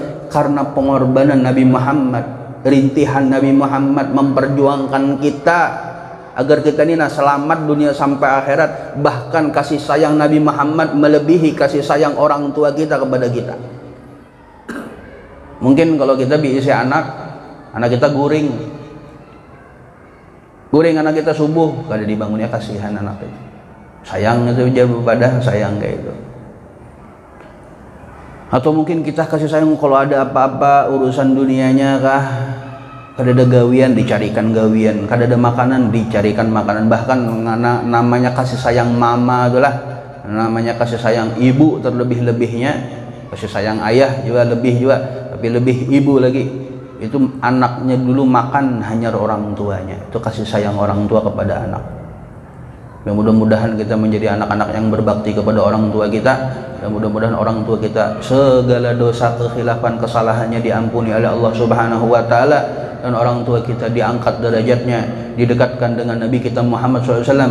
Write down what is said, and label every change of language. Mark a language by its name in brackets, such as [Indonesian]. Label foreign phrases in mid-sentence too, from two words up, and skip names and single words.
[Indonesian] Karena pengorbanan Nabi Muhammad, rintihan Nabi Muhammad memperjuangkan kita agar kita ini selamat dunia sampai akhirat. Bahkan kasih sayang Nabi Muhammad melebihi kasih sayang orang tua kita kepada kita. [Banjar] Mungkin kalau kita bisa anak kita guring anak kita subuh, kada dibangunnya, kasihan anak itu. [Indonesian] Sayang itu jauh pada sayang kayak itu. Atau mungkin kita kasih sayang kalau ada apa-apa urusan dunianya kah, [Banjar] kada ada gawian dicarikan gawian, [Indonesian] kada ada makanan dicarikan makanan. Bahkan namanya kasih sayang mama itulah, namanya kasih sayang ibu terlebih-lebihnya. Kasih sayang ayah juga lebih juga, tapi lebih ibu lagi. Itu anaknya dulu makan hanya orang tuanya. Itu kasih sayang orang tua kepada anak. Ya, mudah-mudahan kita menjadi anak-anak yang berbakti kepada orang tua kita, dan mudah-mudahan orang tua kita segala dosa, kekhilafan, kesalahannya diampuni oleh Allah Subhanahu wa taala, dan orang tua kita diangkat derajatnya, didekatkan dengan Nabi kita Muhammad SAW.